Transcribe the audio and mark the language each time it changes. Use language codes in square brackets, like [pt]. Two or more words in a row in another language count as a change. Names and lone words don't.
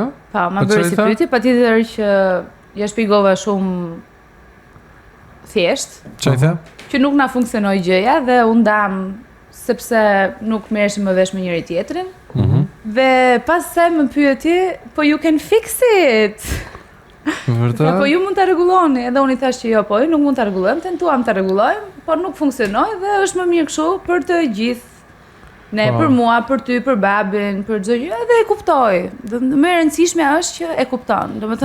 [sq] Pa, ma Po bëri çfarë si tha? pyetje, patjetër që ja shpjegova shumë thjesht, Çfarë i the? që nuk na funksionoi gjëja dhe u ndam sepse nuk merreshim më vesh me njëri tjetrin. Dhe pas se më pyeti, po [en] you can fix it. [sq] Vërtet? Po ju mund ta rregulloni, edhe unë i thash që jo, po ju nuk mund ta rregullojmë, tentuam ta rregullojmë, por nuk funksionoi dhe është më mirë kështu për të gjithë. Ne, për mua, për ty, për babin, për çdo gjë, edhe e kuptoj. Më e rëndësishme është që e kupton. Domethënë